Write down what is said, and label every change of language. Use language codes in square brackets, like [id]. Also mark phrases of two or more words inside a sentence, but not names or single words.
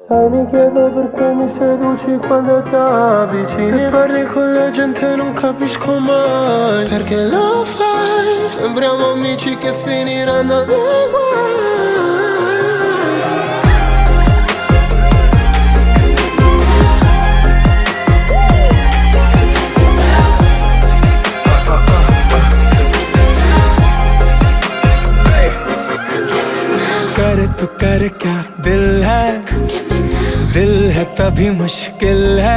[it] Sai, mi chiedo perché mi seduci quando ti avvicini e parli con la gente, non capisco mai perché lo fai. Sembriamo amici che finiranno nei guai. [hi] कर तो कर क्या दिल है तभी मुश्किल है।